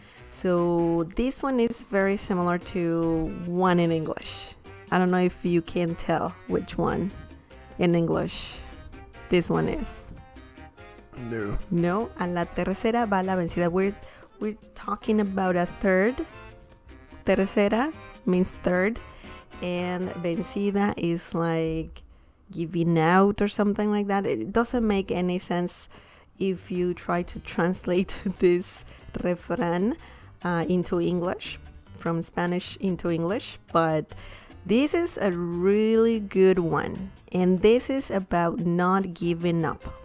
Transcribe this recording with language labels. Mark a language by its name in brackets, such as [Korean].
[English] So this one is very similar to one in English. I don't know if you can tell which one in English this one is. [Spanish] No, a la tercera va la vencida. [English] We're talking about a third. Tercera means third, and vencida is like giving out or something like that. It doesn't make any sense if you try to translate this refrán into English, from Spanish into English, but this is a really good one, and this is about not giving up.